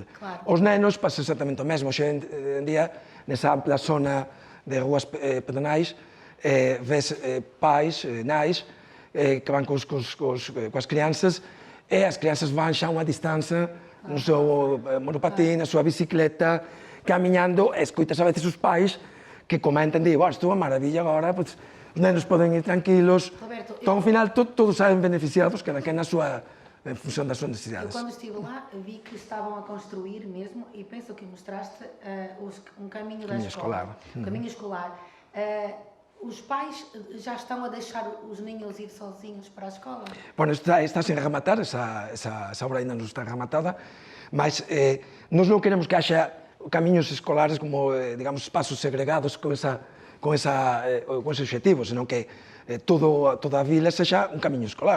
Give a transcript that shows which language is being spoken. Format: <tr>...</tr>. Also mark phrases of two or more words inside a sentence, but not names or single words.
<gl>Os nenos pasa exactamente o mesmo. Hoxe en día, nesa ampla zona de rúas pedonais, ves pais, nais, que van coas crianças, e as crianças van xa a unha distancia no seu monopatín, na súa bicicleta, camiñando, e escoitas a veces os pais que comentan, digo, isto é unha maravilla agora, os nenos poden ir tranquilos. Entón, ao final, todos saen beneficiados, cada quen en función das súas necesidades.</gl> <pt>Eu, quando estive lá, vi que estavam a construir mesmo, e penso que mostraste um caminho da escola. Um caminho escolar. Os pais já estão a deixar os niños ir sozinhos para a escola?</pt> <gl>Bueno, está sin rematar, esa obra ainda non está rematada, mas nós non queremos que haxa camiños escolares como, digamos, espaços segregados con ese obxectivo, senón que toda a vila sexa un camiño escolar.</gl>